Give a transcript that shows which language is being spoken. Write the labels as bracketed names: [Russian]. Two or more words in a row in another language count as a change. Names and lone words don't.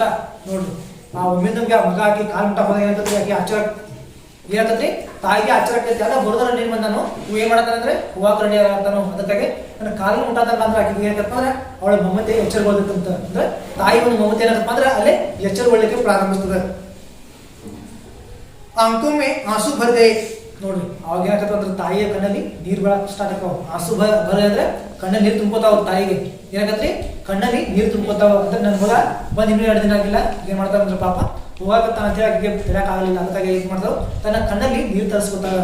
[Kannada] ನೋಡ್ರಿ ಆ ಒಮ್ಮೆ ನಮ್ಗೆ ಆ ಮಗ ಹಾಕಿ ಕಾಲು ಮುಟ್ಟ ಹೋದಾಗ ಏನಾಗ್ತದೆ, ಆಕೆ ಆಚಾರ ಏನಾಗ್ತದ್ರಿ, ತಾಯಿಗೆ ಆಚಾರ ಆಗ್ತೈತಿ. ಅಲ್ಲ ಬರೋದ್ರ ನೀನ್ ಬಂದಾನು ಇವ್ ಏನ್ ಮಾಡತಾನಂದ್ರೆ ಹೂವಾಕ ರೆಡಿ ಆಗ್ತಾನು. ಅದಕ್ಕಾಗಿ ನನ್ನ ಕಾಲು ಮುಟ್ಟಾದಲ್ಲ ಅಂದ್ರೆ ಆಕೆಗೆ ಏನಂತಪ್ಪ ಅಂದ್ರೆ ಅವಳ ಮಮತೆ ಎಚ್ಚರಗೊಳ್ಬೇಕಂತ. ಅಂದ್ರೆ ತಾಯಿ ಒಂದು ಮಮತೆ ಏನಂತಪ್ಪ ಅಂದ್ರೆ ಅಲ್ಲೇ ಎಚ್ಚರಗೊಳ್ಳಿಕ್ಕೆ ಪ್ರಾರಂಭಿಸ್ತದೆ. [Hindi] आंखों में आंसू भर गए. [Kannada] ನೋಡ್ರಿ ಅವಾಗ ಏನಾಗ್ತದೆ ಅಂದ್ರೆ ತಾಯಿಯ ಕಣ್ಣಲ್ಲಿ ನೀರು ಬೀಳಕ್ ಸ್ಟಾರ್ಟ್ ಆಕಾವ. [Hindi] आंसू भर [Kannada] ಅಂದ್ರೆ ಕಣ್ಣಲ್ಲಿ ನೀರು ತುಂಬ್ಕೋತಾವ. ತಾಯಿಗೆ ಏನಾಗತ್ರಿ, ಕಣ್ಣಲ್ಲಿ ನೀರು ತುಂಬ್ಕೋತಾವ. ಅಂದ್ರೆ ನನ್ನ ಮಗ ಬಂದ್ ಇನ್ನೂ 2 ದಿನ ಆಗಿಲ್ಲ, ಏನ್ ಮಾಡ್ತಾರ ಅಂದ್ರೆ ಪಾಪ ಹೋಗಾಕತ್ತಾನ ಅಂತ ಹೇಳಿ ಆಕೆಗೆ ತಿಳಕ್ ಆಗಲಿಲ್ಲ. ಅದಕ್ಕಾಗಿ ಏನ್ ಮಾಡ್ತಾವ, ತನ್ನ ಕಣ್ಣಲ್ಲಿ ನೀರು ತರಿಸ್ಕೊತಾವ.